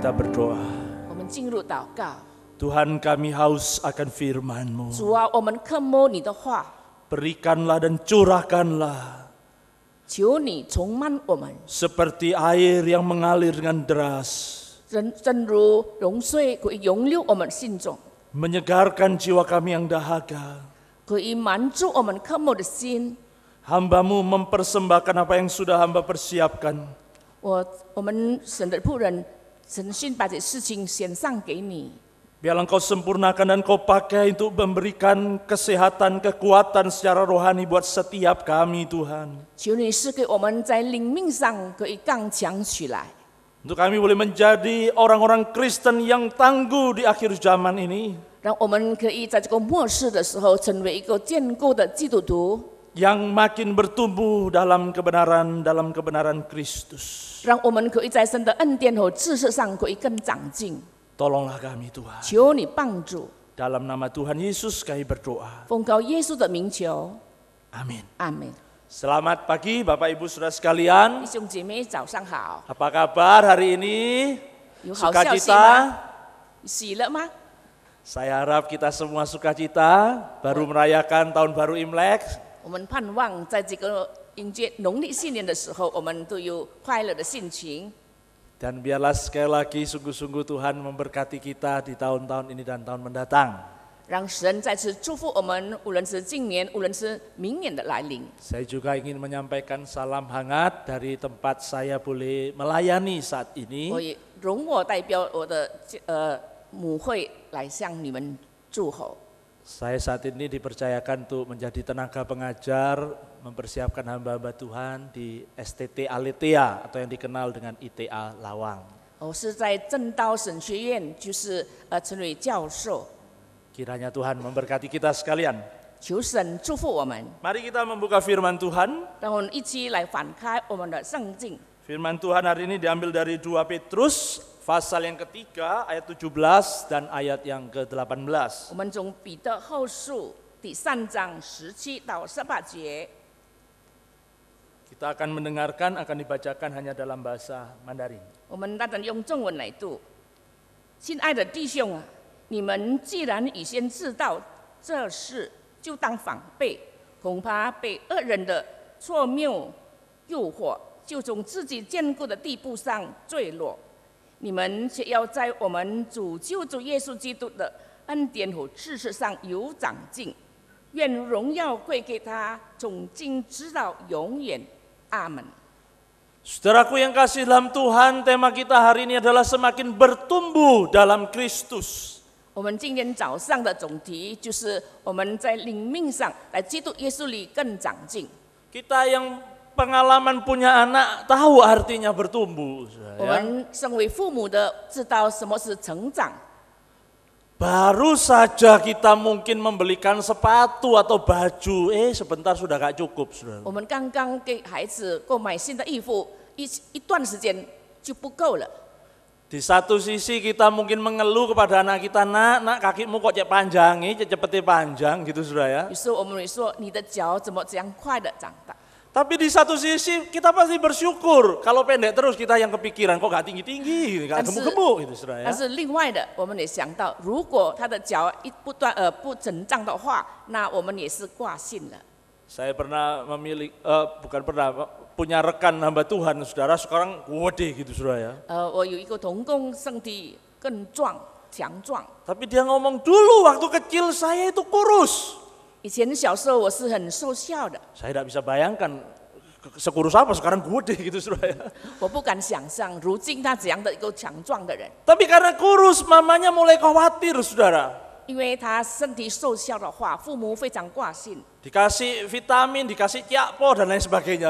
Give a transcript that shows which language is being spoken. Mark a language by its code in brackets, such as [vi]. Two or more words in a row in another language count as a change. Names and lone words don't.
[id] berdoa. [zh] 我们进入祷告。 [id] Tuhan, kami haus akan firman-Mu. [zh] 主啊，我们渴慕你的话， [id] Berikanlah dan curahkanlah [zh] 求你充满我们， [id] seperti air yang mengalir dengan deras, [zh] 正如洪水可以涌流我们心中， [id] menyegarkan jiwa kami yang dahaga. [zh] 可以满足我们渴慕的心。 [id] Hamba-Mu mempersembahkan apa yang sudah hamba persiapkan. [zh] 我们神的仆人诚心把这事情献上给你。 [id] Biarlah Engkau sempurnakan dan Kau pakai untuk memberikan kesehatan, kekuatan secara rohani buat setiap kami, Tuhan. [zh] 求你是给我们在灵命上可以刚强起来， [id] Untuk kami boleh menjadi orang-orang Kristen yang tangguh di akhir zaman ini, [zh] 让我们可以在这个末世的时候成为一个坚固的基督徒， [id] yang makin bertumbuh dalam kebenaran Kristus. [zh] 让我们可以在神的恩典和知识上可以更长进。 [id] Tolonglah kami, Tuhan. [zh] 求你帮助， [id] Dalam nama Tuhan Yesus kami berdoa. [zh] 奉告耶稣的名求， [id] Amin. [zh] 阿门。 [id] Selamat pagi Bapak Ibu Saudara sekalian. [zh] 弟兄姐妹早上好， [id] Apa kabar hari ini? [zh] 有好消息 [id] Sukacita? [zh] 吗？喜乐吗？ [id] Saya harap kita semua sukacita, baru merayakan tahun baru Imlek. [zh] 我们盼望在这个迎接农历新年的时候，我们都有快乐的心情。 [id] Dan biarlah sekali lagi sungguh-sungguh Tuhan memberkati kita di tahun-tahun ini dan tahun mendatang. [zh] 让神再次祝福我们，无论是今年，无论是明年的来临。 [id] Saya juga ingin menyampaikan salam hangat dari tempat saya boleh melayani saat [zh] 我 [id] ini. [zh] 也容我代表我的母会来向你们祝贺。 [id] Saya saat ini dipercayakan untuk menjadi tenaga pengajar, mempersiapkan hamba-hamba Tuhan di STT Aletea atau yang dikenal dengan ITA Lawang. [zh] 我是在正道神学院，就是成为教授。 [id] Kiranya Tuhan memberkati kita sekalian. [zh] 求神祝福我们， [id] Mari kita membuka firman Tuhan. [zh] 让我们一起来翻开我们的圣经。 [id] Firman Tuhan hari ini diambil dari 2 Petrus pasal yang ketiga ayat 17 dan ayat yang ke-18. [zh] 我们从彼得后书第3章17到18节， [id] Kita akan mendengarkan, akan dibacakan hanya dalam bahasa Mandarin. [zh] 我们单单用中文来读。亲爱的弟兄啊，你们既然已先知道这事，就当防备，恐怕被恶人的错谬诱惑，就从自己坚固的地步上坠落。你们却要在我们主救主耶稣基督的恩典和知识上有长进。愿荣耀归给他，从今直到永远。阿门。 [id] Saudaraku yang kasih dalam Tuhan, tema kita hari ini adalah semakin bertumbuh dalam Kristus. [zh] 我们今天早上的总题就是我们在灵命上，在基督耶稣里更长进。 [id] Kita yang pengalaman punya anak tahu artinya bertumbuh. [zh] 我们身为父母的，知道什么是成长。 [id] Baru saja kita mungkin membelikan sepatu atau baju, sebentar sudah gak cukup, saudara. [zh] 我们刚刚给孩子购买新的衣服，一段时间就不够了。 [id] Di satu sisi kita mungkin mengeluh kepada anak kita, nak kakimu kok panjang, cepetnya panjang gitu, saudara ya. [zh] 于是我们会说，你的脚怎么这样快的长大？ [id] Tapi di satu sisi kita pasti bersyukur, kalau pendek terus kita yang kepikiran kok gak tinggi-tinggi, gak gemuk-gemuk gitu, saudara ya. [zh] 但是另外的，我们也想到，如果他的脚不成长的话，那我们也是挂心了。 [id] Saya pernah punya rekan hamba Tuhan, saudara, sekarang gede gitu, saudara ya. [zh] 我有一个同工，身体更壮、强壮。 [id] Tapi dia ngomong, dulu waktu kecil saya itu kurus. [zh] 以前小时候我是很瘦小的， [id] Saya tidak bisa bayangkan sekurus apa sekarang gede gitu, saudara ya. [zh] 我不敢想象如今他怎样的一个强壮的人， [id] Tapi karena kurus, mamanya mulai khawatir, saudara. [zh] 因为他身体瘦小的话，父母非常挂心， [id] Dikasih vitamin, dikasih ciakpo dan lain sebagainya,